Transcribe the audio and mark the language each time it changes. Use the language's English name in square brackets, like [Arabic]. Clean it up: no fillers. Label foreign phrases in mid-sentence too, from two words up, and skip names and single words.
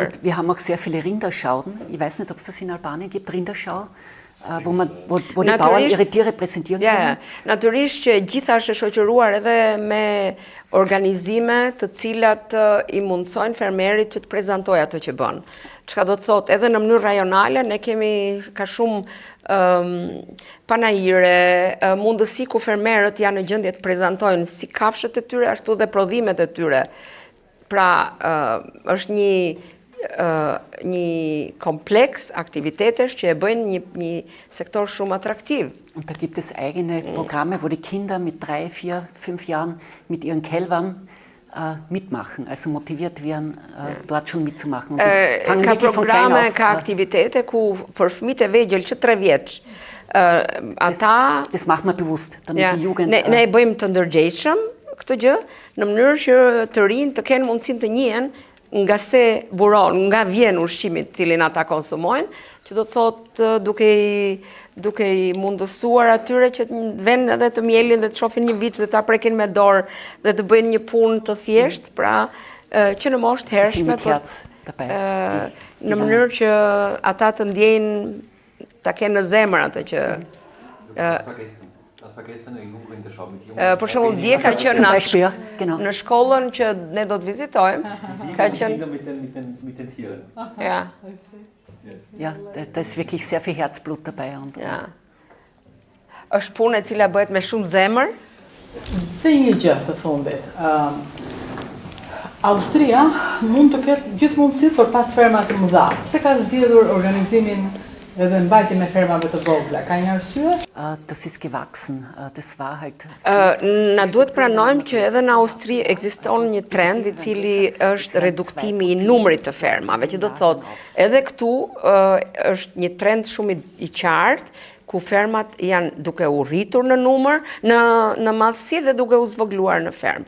[German] Wir haben auch sehr viele Rinderschauen. Ich weiß nicht, ob es das in Albanien gibt, Rinderschau, wo die Bauern ihre Tiere präsentieren können. [Albanian] Natyrisht që gjitha është e shoqëruar edhe me organizime të cilat i mundsojnë fermerit që të prezantojë ato që bën. Çka do të thotë, edhe në mënyrë rajonale ne kemi ka shumë panajire, mundësi ku fermerët janë në gjendje të prezantojnë si kafshët e tyre ashtu dhe prodhimet e tyre. Pra, është një kompleks aktivitetesh që e bëjnë një sektor shumë attraktiv. [German] Und da gibt es eigene Programme, wo die Kinder mit 3, 4, 5 Jahren mit ihren Kälbern mitmachen, also motiviert werden, dort schon mitzumachen. Und die fangen wirklich von klein auf. [Albanian] Ka aktivitete ku për fëmijët e vegjël që 3 vjeç. [German] Das macht man bewusst, damit die Jugend. [Albanian] Ne e bëjmë të ndërgjegjshëm këtë gjë, në mënyrë që të rinj të kenë mundësinë të njihen nga se buron, nga vjen ushqimi të cilin ata konsumojnë, që do të thotë duke i mundësuar atyre që të vënë edhe të mielin dhe të shohin një viç dhe ta prekin me dorë dhe të bëjnë një punë të thjeshtë, pra që në moshë të hershme, në mënyrë që ata të ndjejnë, ta kenë në zemër atë që për shembull dje ka qenë në shkollën që ne do të vizitojmë, ka qenë [German] Ja, da ist wirklich sehr viel Herzblut dabei. [Albanian] Është punë e cila bëhet me shumë zemër. Dhe një gjë të fundit. Austria mund të ketë gjithë mundësitë për pas ferma të mëdha. Pse ka zgjedhur organizimin edhe mbajtjen e fermave të vogla, ka një arsye? [German] Das ist gewachsen. Das war halt. [Albanian] Na duhet pranojmë që edhe në Austri ekziston një trend i cili është reduktimi i numrit të fermave, që do të thotë edhe këtu është një trend shumë i qartë, ku fermat janë duke u rritur në numër, në madhësi dhe duke u zvogluar në fermë.